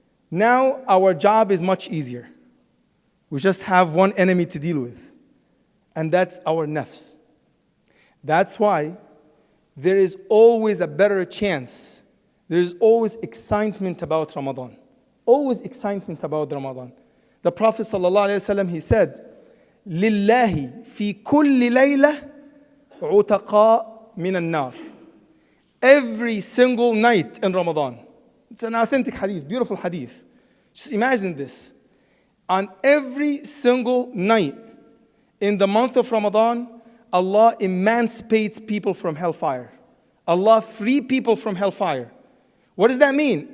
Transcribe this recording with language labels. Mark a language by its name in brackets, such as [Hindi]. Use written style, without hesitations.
[English] Now our job is much easier. We just have one enemy to deal with. And that's our nafs. That's why there is always a better chance. There is always excitement about Ramadan. Always excitement about Ramadan. The Prophet ﷺ, he said, [Arabic] لِلَّهِ فِي كُلِّ لَيْلَةٍ عُتَقَاء مِنَ النَّارِ. [English] Every single night in Ramadan. It's an authentic hadith, beautiful hadith. Just imagine this. On every single night in the month of Ramadan, Allah emancipates people from hellfire. Allah free people from hellfire. What does that mean?